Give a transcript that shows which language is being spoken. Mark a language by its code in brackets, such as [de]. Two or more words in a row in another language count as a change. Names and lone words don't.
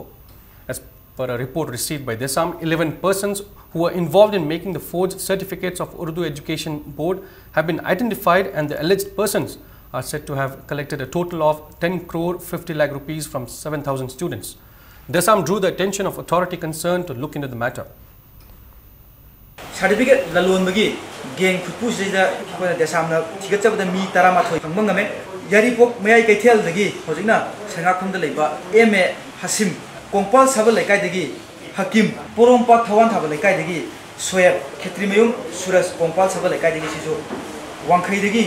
[en] As per a report received by Desam, 11 persons who were involved in making the forged certificates of Urdu Education Board have been identified, and the alleged persons are said to have collected a total of 10 crore 50 lakh rupees from 7,000 students. Desam drew the attention of authority concerned to look into the matter. [mni] Certificate lalon bagi geng futpu sida Desam na tigat mi taramathoi phangmangame Yaripok mayai kaithel dagi hojina sangakhum da leiba MA Hasim Kongpal sabal laikai dagi Hakim Porompak Thawan thabal laikai dagi Soyab Khetrimayum Suras Kongpal sabal laikai dagi sisu Wangkhai dagi